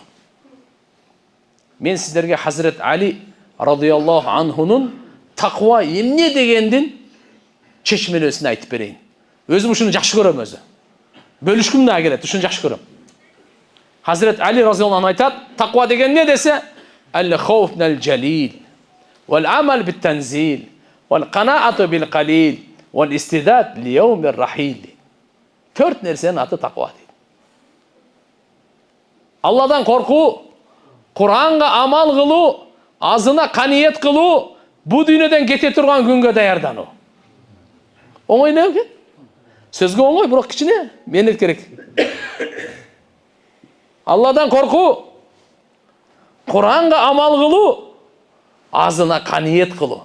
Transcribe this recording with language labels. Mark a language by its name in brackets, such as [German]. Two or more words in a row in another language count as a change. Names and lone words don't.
[Kyrgyz] Мен сиздерге Хазрет Али радыйаллаху анхунун таква эмне дегендин чечмелесин айтып берейин. Өзүм ушуну жакшы көрөм өзү. Бөлүшкүм да келет, ушуну жакшы көрөм. Хазрет Али [Arabic] رضي الله عنه [Kyrgyz] айтат, таква деген не десе? [Arabic] الخوف من الجليل، والعمل بالتنزيل، والقناعة بالقليل، والاستعداد ليوم الرحيل. [Kyrgyz] Төрт нерсенин аты таква дейт. Алладан коркуу, Куранга амал кылуу, азына каниет кылуу, бу дүйнөдөн кете турган күнгө даярдануу. Оңой эмне экен? Сөзгө оңой, бирок кичине мээнет керек. Алладан коркуу, Куранга амал кылуу, азына каниет кылуу.